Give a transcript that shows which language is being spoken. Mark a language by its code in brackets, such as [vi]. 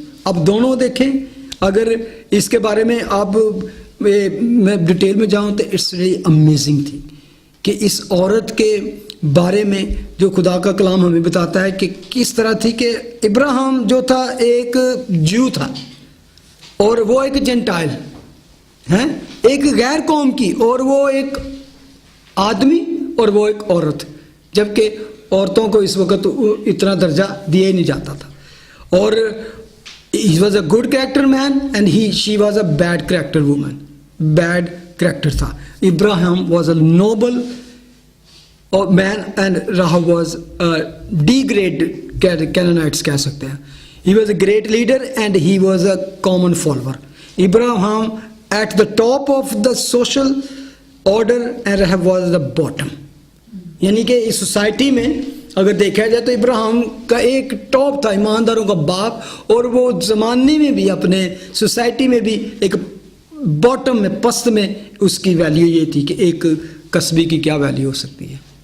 [hi] अब दोनों देखें अगर इसके बारे में आप मैं डिटेल में जाऊं तो [en] it's really amazing [hi] थी कि इस औरत के बारे में जो खुदा का कलाम हमें बताता है कि किस तरह थी कि इब्राहिम जो था एक जू था और वो एक जेंटाइल हैं एक गैर कौम की और वो एक आदमी और वो एक औरत जबकि औरतों को इस वक्त इतना दर्जा दिया ही नहीं जाता था। [en] और he was a good character man and she was a bad character woman। [hi] Bad character था। [en] Ibrahim was a noble man and Rahab was a degraded Canaanites [hi] कह सकते हैं। [en] He was a great leader and he was a common follower। Abraham at the top of the social order and Rahab was the bottom। [hi] यानी कि इस society में अगर देखा जाए तो इब्राहिम का एक टॉप था ईमानदारों का बाप और वो ज़माने में भी अपने सोसाइटी में भी एक बॉटम में पस्त में उसकी वैल्यू ये थी कि एक कस्बे की क्या वैल्यू हो सकती है।